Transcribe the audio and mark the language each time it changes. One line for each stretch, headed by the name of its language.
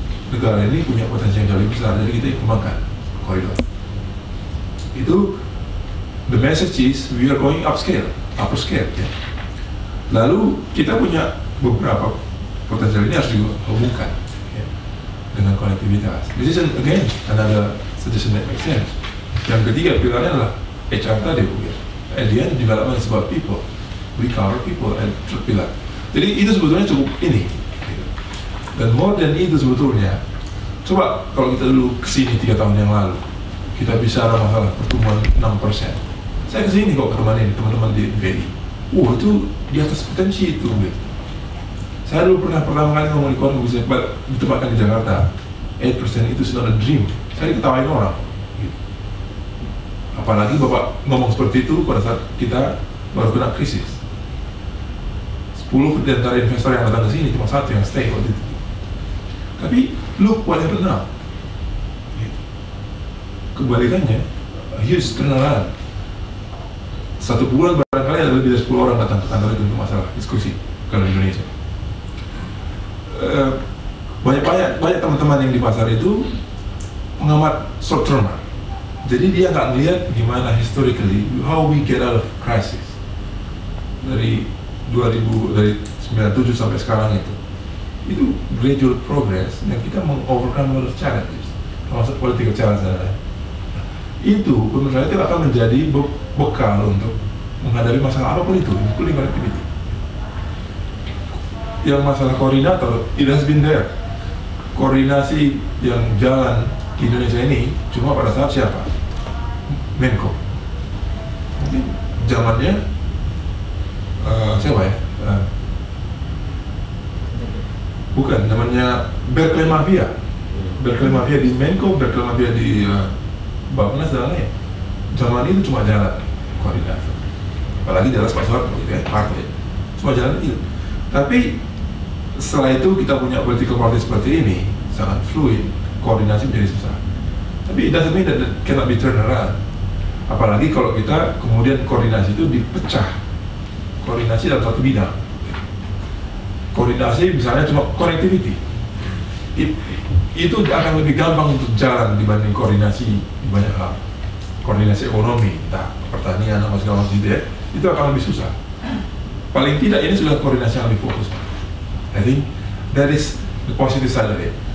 Indonesian: Negara ini punya potensi yang jauh lebih besar, jadi kita kembangkan koridor. Itu
English: the message is we are going upper scale ya.
Indonesian: Lalu kita punya beberapa potensial ini harus dihubungkan ya, dengan konektivitas.
English: This is again another suggestion that makes sense.
Indonesian: Yang ketiga pilarnya adalah HR tadi ya.
English: At the end development is about people. We cover people and third pillar.
Indonesian: Jadi itu sebetulnya cukup ini. Dan
English: more than
Indonesian: itu sebetulnya, coba kalau kita dulu kesini 3 tahun yang lalu, kita bicara masalah pertumbuhan 6%. Saya kesini kok ke rumah ini, teman-teman di BI. Itu di atas potensi itu. Gitu. Saya dulu pernah pertama kali ngomong di Korea, bisa ditempatkan di Jakarta, 8% itu sudah dream. Saya diketawain orang. Gitu. Apalagi Bapak ngomong seperti itu pada saat kita baru kena krisis. 10 di antara investor yang datang ke sini, cuma 1 yang stay waktu itu. Tapi
English: look what happened now.
Indonesian: Kebalikannya,
English: huge turnaround.
Indonesian: 1 bulan barangkali ada lebih dari 10 orang datang ke kantor itu untuk masalah diskusi kalau di Indonesia. Banyak teman-teman yang di pasar itu pengamat short term. Jadi dia nggak melihat gimana
English: historically how we get out of crisis
Indonesian: dari 97 sampai sekarang itu
English: gradual progress
Indonesian: dan kita
English: overcome a lot of challenges,
Indonesian: termasuk
English: political challenge
Indonesian: dan lain-lain. Itu menurut saya tidak akan menjadi bekal untuk menghadapi masalah apapun itu,
English: including connectivity.
Indonesian: Yang masalah koordinator,
English: it has been there.
Indonesian: Koordinasi yang jalan di Indonesia ini cuma pada saat siapa? Menko. Mungkin zamannya siapa ya? Bukan, namanya Berkeley Mafia. Berkeley Mafia di Menko, Berkeley Mafia di Bappenas dan lain. Zaman itu cuma jalan koordinator. Apalagi jelas Pak Soeharto gitu ya, partai. Cuma jalan itu. Tapi setelah itu kita punya
English: political party
Indonesian: seperti ini, sangat fluid, koordinasi menjadi susah. Tapi
English: it doesn't mean that it cannot be turned around.
Indonesian: Apalagi kalau kita kemudian koordinasi itu dipecah. Koordinasi dalam satu bidang. Koordinasi misalnya cuma connectivity, itu akan lebih gampang untuk jalan dibanding koordinasi di banyak hal. Koordinasi ekonomi, entah pertanian atau segala macam ya, itu akan lebih susah. Paling tidak ini sudah koordinasi yang lebih fokus.
English: I think that is the positive side of it.